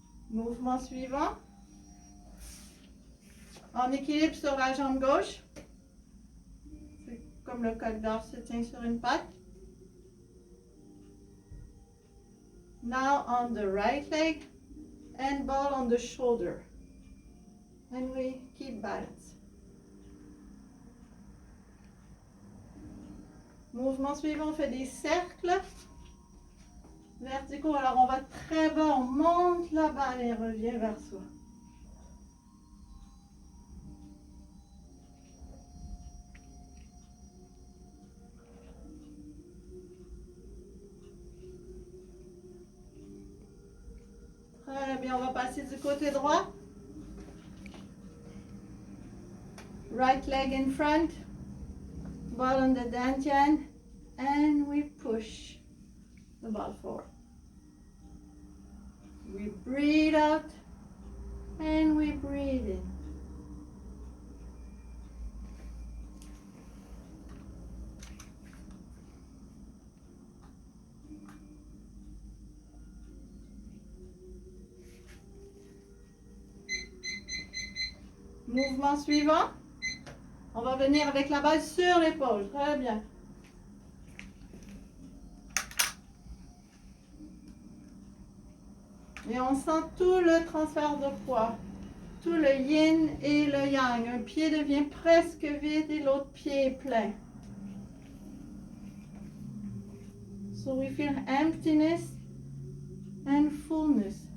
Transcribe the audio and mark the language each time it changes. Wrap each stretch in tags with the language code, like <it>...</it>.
<fr>Mouvement suivant. En équilibre sur la jambe gauche. C'est comme le col d'or se tient sur une patte.</fr> <en>Now on the right leg and ball on the shoulder. And we keep balance.</en> <fr>Mouvement suivant, on fait des cercles verticaux. Alors on va très bas, on monte la balle et revient vers soi. Très bien, on va passer du côté droit.</fr> <en>Right leg in front, ball on the dantian, and we push the ball forward. We breathe out and we breathe in.</en> <fr>Mouvement suivant. On va venir avec la balle sur l'épaule. Très bien. Et on sent tout le transfert de poids. Tout le yin et le yang. Un pied devient presque vide et l'autre pied est plein.</fr> <en>So we feel emptiness and fullness.</en>